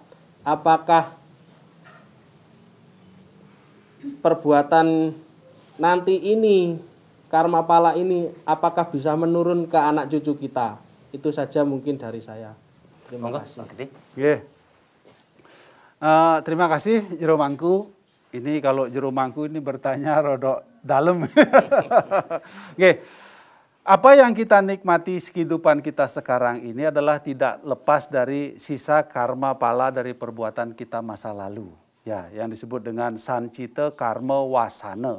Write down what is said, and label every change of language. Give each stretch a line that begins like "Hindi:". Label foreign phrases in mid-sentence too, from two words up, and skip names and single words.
Indonesian: Apakah perbuatan nanti ini, karma pala ini, apakah bisa menurun ke anak cucu kita? Itu saja mungkin dari saya. Terima kasih. Terima kasih Jero Mangku. Ini kalau jero mangku ini bertanya rodok dalam. Oke. Apa yang kita nikmati kehidupan kita sekarang ini adalah tidak lepas dari sisa karma pala dari perbuatan kita masa lalu. Ya, yang disebut dengan
Sanskrit: sancita karma wasana.